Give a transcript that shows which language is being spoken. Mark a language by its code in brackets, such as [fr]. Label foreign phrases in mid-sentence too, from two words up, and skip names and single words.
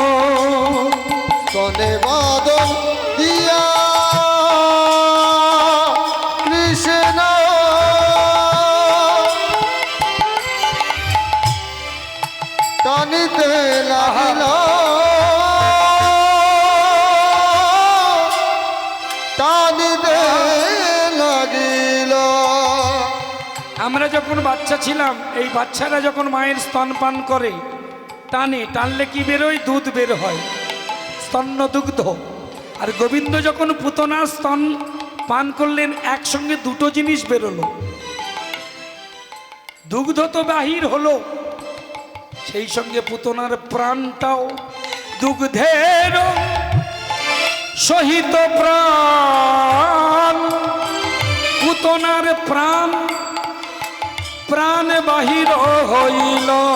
[bn] স্তনে বাদন দিয়া কৃষ্ণ টানিতে লাগিল, টানিতে লাগিল। আমরা যখন বাচ্চা ছিলাম, এই বাচ্চারা যখন মায়ের স্তন পান করে, টানে, টানলে কি বেরোয়? দুধ বের হয়, স্তন্য দুগ্ধ। আর গোবিন্দ যখন পুতনা স্তন পান করলেন, একসঙ্গে দুটো জিনিস বেরোলো, দুগ্ধ তো বাহির হলো, সেই সঙ্গে পুতনার প্রাণটাও দুগ্ধের সহিত প্রাণ, পুতনার প্রাণ, প্রাণ বাহির হইল।